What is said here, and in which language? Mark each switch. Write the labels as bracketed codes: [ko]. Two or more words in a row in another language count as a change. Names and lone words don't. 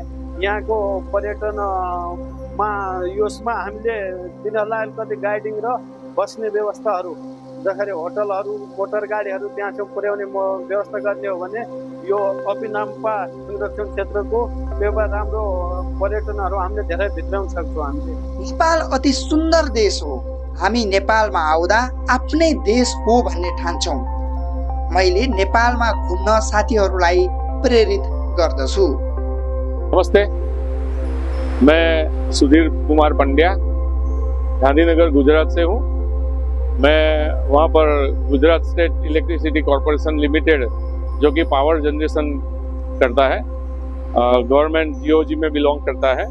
[ne] यहाँको पर्यटनमा यसमा हामीले तिनीहरूलाई अलिकति गाइडिङ र बस्ने व्यवस्थाहरू जसरी होटलहरू, मोटर गाडीहरू त्यहाँसम्म पुर्याउने व्यवस्था गर्ने हो भने यो अभिनाम्बा संरक्षण क्षेत्रको एउटा राम्रो पर्यटनहरू हामीले धेरै भित्राउन सक्छौँ। हामीले नेपाल अति सुन्दर देश हो। हामी नेपालमा आउँदा आफ्नै देश हो भन्ने ठान्छौँ। मैले नेपालमा घुम्न साथीहरूलाई प्रेरित गर्दछु। नमस्ते, [hi] मैं सुधीर कुमार पंड्या गांधीनगर गुजरात से हूँ। मैं वहाँ पर गुजरात स्टेट इलेक्ट्रिसिटी कॉरपोरेशन लिमिटेड जो कि [en] power generation [hi] करता है, [en] government GOG [hi] में बिलोंग करता है।